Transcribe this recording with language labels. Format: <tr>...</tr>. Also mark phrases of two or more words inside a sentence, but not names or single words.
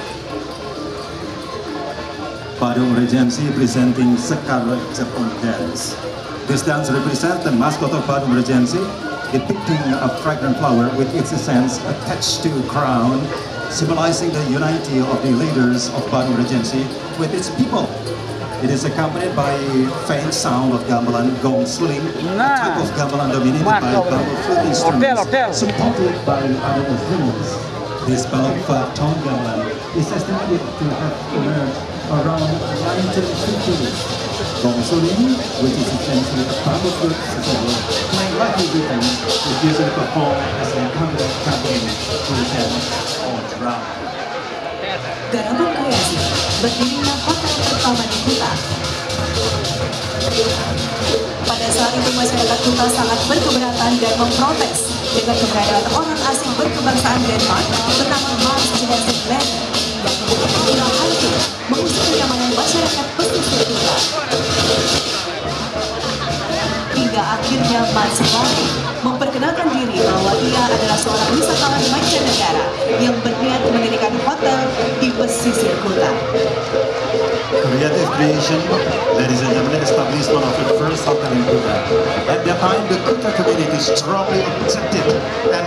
<en>Badung Regency presenting Sekar Jepun dance. This dance represents the mascot of Badung Regency, depicting a fragrant flower with its essence attached to a crown, symbolizing the unity of the leaders of Badung Regency with its people. It is accompanied by faint sound of gamelan gong suling, a type of gamelan dominated by bamboo flute instruments, supported by other instruments. This bamboo tone gamelan is estimated to have emerged around 1950. Gong suling, which is essentially a bamboo flute playing lightly rhythm, is usually performed as an accompaniment to the dance or drum.</en> <id>Garapan kreasi, berdirinya hotel pertama di Kuta. Pada saat itu masyarakat Kuta sangat berkeberatan dan memprotes dengan keberadaan orang asing berkebangsaan Denmark bernama Hans Jensen Land yang kemudian hancur mengusir kenyamanan masyarakat pesisir Kuta. Hingga akhirnya Mats Holm memperkenalkan diri bahwa ia adalah seorang wisatawan mancanegara yang berniat mendirikan hotel di pesisir kota.</id> <en>Creative creation, ladies and gentlemen, establishment of the first hotel in Kuta. At that time, the Kuta community strongly accepted and</en>